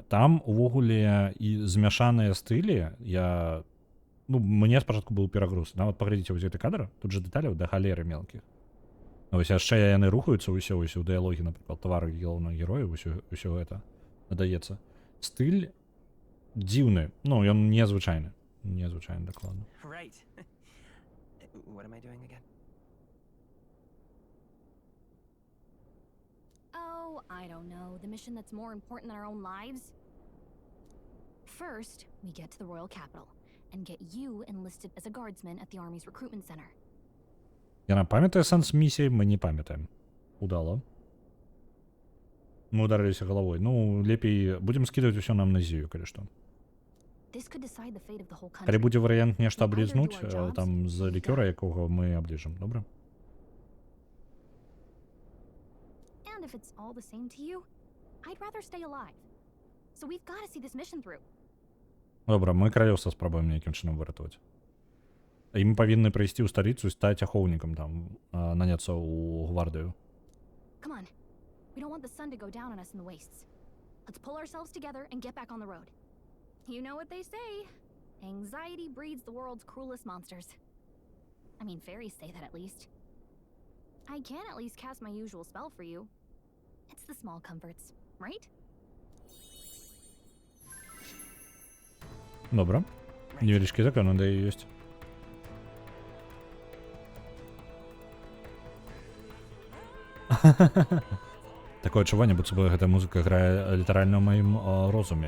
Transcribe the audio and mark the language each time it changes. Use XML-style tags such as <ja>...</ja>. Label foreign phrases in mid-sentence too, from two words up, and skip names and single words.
<be>Там увогуле і змяшаныя стылі. Ну, мне спачатку быў перагруз. Нават паглядзіце вось гэты кадр. Тут же дэталяў да галеры мелкіх. Вось яшчэ яны рухаюцца ўсё вось у дыялогі, напрыклад, тавары галоўнага героя, ўсё гэта надаецца. Стыль дзіўны. Ну, ён незвычайны. Незвычайны, дакладна.</be> <en>Right. What am I doing again? Oh, I don't know. The mission that's more important than our own lives? First, we get to the royal capital and get you enlisted as a guardsman at the army's recruitment center.</en> <be>Яна памятае сэнс місіі, мы не памятаем. Удала. Мы ударыліся галавой. Ну, лепей будзем скідваць усё на амнезію, калі што.</be> <en>This could decide the fate of the whole country.</en> <be>Калі будзе варыянт нешта</be> <en>We either do</en> <be>аблізнуць,</be> <en>our jobs,</en> <be>там з лікёра, якога мы абліжым, добра?</be> <en>And if it's all the same to you, I'd rather stay alive. So we've got to see this mission through.</en> <be>Добра, мы каралеўства спрабуем нейкім чынам выратаваць. І мы павінны прыйсці ў сталіцу і стаць ахоўнікам там, наняцца ў гвардыю.</be> <en>Come on. We don't want the sun to go down on us in the wastes. Let's pull ourselves together and get back on the road. You know what they say. Anxiety breeds the world's cruelest monsters. I mean, fairies say that at least. I can at least cast my usual spell for you. It's the small comforts, right?</en> <be>Добра. Невеличкі закон, да і ёсць. Такое адчуванне, быццам бы гэтая музыка грае літаральна ў маім розуме.</be>